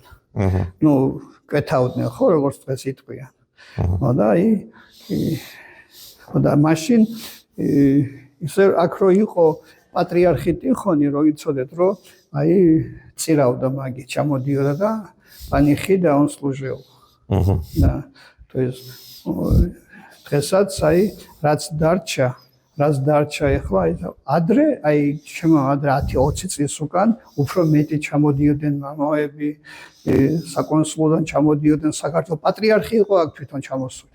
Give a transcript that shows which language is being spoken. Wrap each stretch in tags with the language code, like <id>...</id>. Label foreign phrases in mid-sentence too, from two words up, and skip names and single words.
<ka>კვეთავდნენ ხო როგორც დღეს იტყვიან. და აი და მაშინ ისე აქ რო იყო პატრიარქი ტიხონი რო იცოდეთ რომ აი წირავდა მაგი ჩამოდიოდა და პანიხი და</ka> <ru>он служил.</ru> <ka>და</ka> <ru>то есть</ru> <ka>დღესაც აი რაც დარჩა ეხლა ადრე აი ჩემო ადრე 10-20 წლის უკან უფრო მეტი ჩამოდიოდნენ მამაები საკონსულოდან ჩამოდიოდნენ საქართველოს პატრიარქი იყო აქ თვითონ ჩამოსული.</ka>